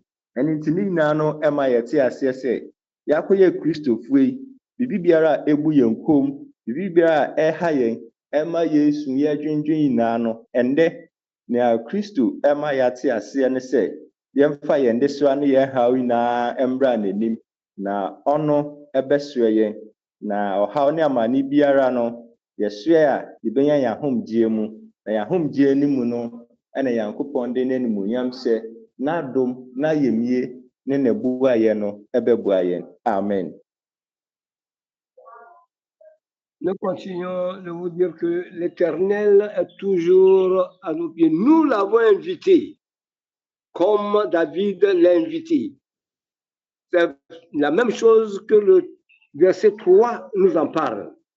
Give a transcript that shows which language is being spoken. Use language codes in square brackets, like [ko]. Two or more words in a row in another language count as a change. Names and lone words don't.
[ak] Ɛno nti ne nyinaa no ɛma yɛte aseɛ sɛ yɛakɔyɛ Kristofoɔ yi, biribi biara a ebu yɛn kɔn, biribi biara a ɛha yɛn ɛma yɛsu yɛdwendwen nyinaa no, ɛndɛ nea Kristo ɛma yɛate aseɛ ne sɛ yɛmfa yɛn desoa ne yɛn haw nyinaa ɛmbra n'anim na ɔno ɛbɛsoɛ yɛn. Na ɔhaw ne amanne biara no yɛsoɛ a yɛbɛnya yɛn ahomgye mu, na yɛn ahomgye no mu no ɛna Nyankopɔn de n'animuonyam hyɛ n'adom n'ayamye ne n'abuayɛ no ɛbɛboa yɛn. Amen. [fr] Nous continuons de vous dire que l'Éternel est toujours à nos pieds. Nous l'avons invité, comme David l'a invité. C'est la même chose que le verset 3 nous en parle.